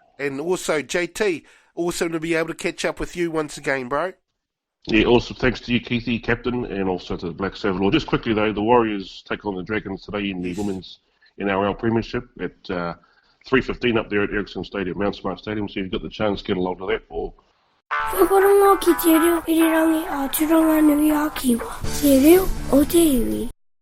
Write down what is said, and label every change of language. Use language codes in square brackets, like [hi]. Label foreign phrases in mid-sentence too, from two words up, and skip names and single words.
[en] And also, JT, awesome to be able to catch up with you once again, bro. Yeah, also thanks to you, Keithy, captain, and also to the Black Savaloy. Just quickly, though, the Warriors take on the Dragons today in the women's NRL Premiership at 3:15 up there at Ericsson Stadium, Mount Smart Stadium, so you've got the chance to get along to that. [mi] Or Whakarongo ki te reo, Irirangi a Tūrangi Nui a Kiwa. Te reo o te iwi.